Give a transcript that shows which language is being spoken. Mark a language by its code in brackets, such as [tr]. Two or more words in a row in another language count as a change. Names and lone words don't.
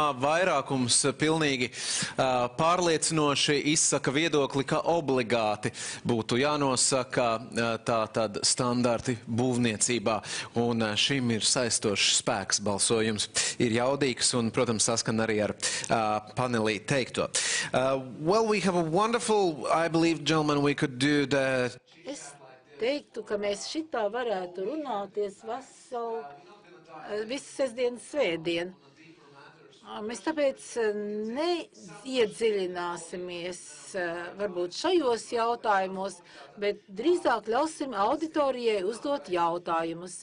[lv] Vairākums pilnīgi pārliecinoši izsaka viedokli, ka obligāti būtu jānosaka tātad standarti būvniecībā, un šim ir saistošs spēks. Balsojums ir jaudīgs un, protams, saskan arī ar panelī teikto. [en] Well, we have a wonderful, I believe, gentlemen, we could do that. [lv] Teiktu, ka mēs šitā varētu runāties visu sestdienu svētdienu. Mēs tāpēc neiedziļināsimies varbūt šajos jautājumos, bet drīzāk ļausim auditorijai uzdot jautājumus.